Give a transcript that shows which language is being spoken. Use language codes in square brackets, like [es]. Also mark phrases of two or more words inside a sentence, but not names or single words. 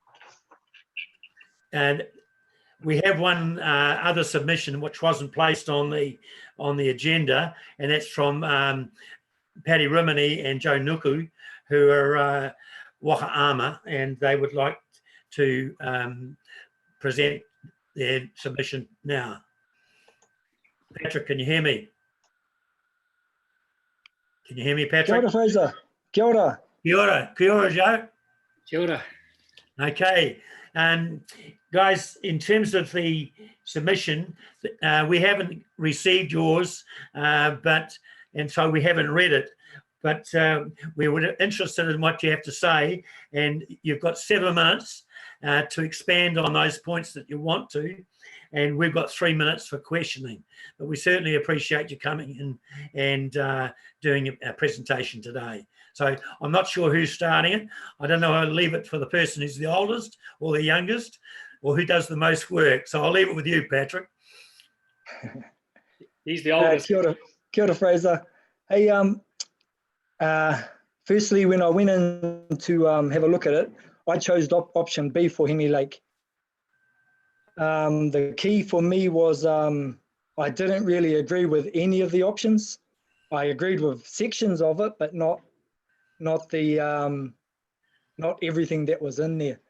[en] And we have one other submission which wasn't placed on the agenda, and that's from Paddy Rimini and Joe Nuku, who are Wakaama, and they would like to present their submission now. Patrick, can you hear me? Can you hear me, Patrick? [mi] Kia ora, Fraser. Kia ora. Kia ora. Kia ora, Joe. Kia ora. [en] Okay. Guys, in terms of the submission, we haven't received yours, and so we haven't read it. But we were interested in what you have to say, and you've got 7 minutes to expand on those points that you want to, and we've got 3 minutes for questioning. But we certainly appreciate you coming in and doing a presentation today. So I'm not sure who's starting it. I don't know. I'll leave it for the person who's the oldest or the youngest, or who does the most work. So I'll leave it with you, Patrick. He's the oldest. [mi] Kia ora, Fraser. [en] Hey, firstly, when I went in to have a look at it, I chose option B for Henley Lake. The key for me was I didn't really agree with any of the options. I agreed with sections of it, but not everything that was in there.